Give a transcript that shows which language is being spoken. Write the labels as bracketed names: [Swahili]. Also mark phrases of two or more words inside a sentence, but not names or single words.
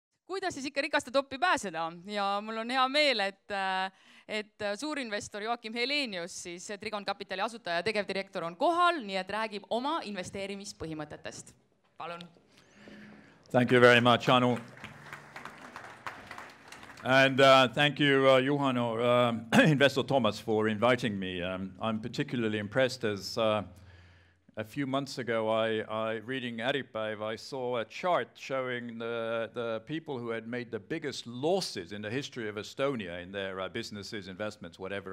[Estonian] kuidas siis ikka rikaste toppi pääseda ja mul on hea meel, et suurinvestor Joakim Helenius, siis Trigon Capitali asutaja ja tegevdirektor on kohal, nii et räägib oma investeerimispõhimõtetest. Palun. [English] Thank you very much, Anu. And thank you, Juhano, Investor Toomase, for inviting me. I'm particularly impressed as a few months ago, reading Äripäev, I saw a chart showing the people who had made the biggest losses in the history of Estonia in their businesses, investments, whatever.